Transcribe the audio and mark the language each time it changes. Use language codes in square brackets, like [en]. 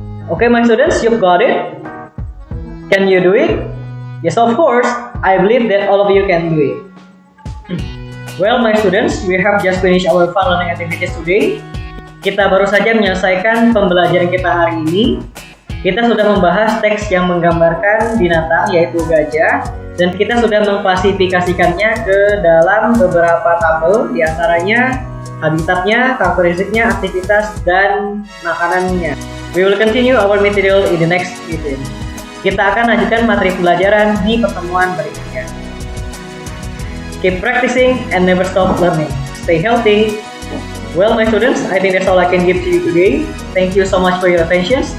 [en] Okay, my students, you've got it? Can you do it? Yes, of course. I believe that all of you can do it. Well, my students, we have just finished our fun learning activities today. [id] Kita baru saja menyelesaikan pembelajaran kita hari ini. Kita sudah membahas teks yang menggambarkan binatang yaitu gajah, dan kita sudah mengklasifikasikannya ke dalam beberapa tabel, diantaranya habitatnya, karakteristiknya, aktivitas, dan makanannya. [en] We will continue our material in the next video. [id] Kita akan lanjutkan materi pelajaran di pertemuan berikutnya. [en] Keep practicing and never stop learning. Stay healthy. Well, my students, I think that's all I can give to you today. Thank you so much for your attention.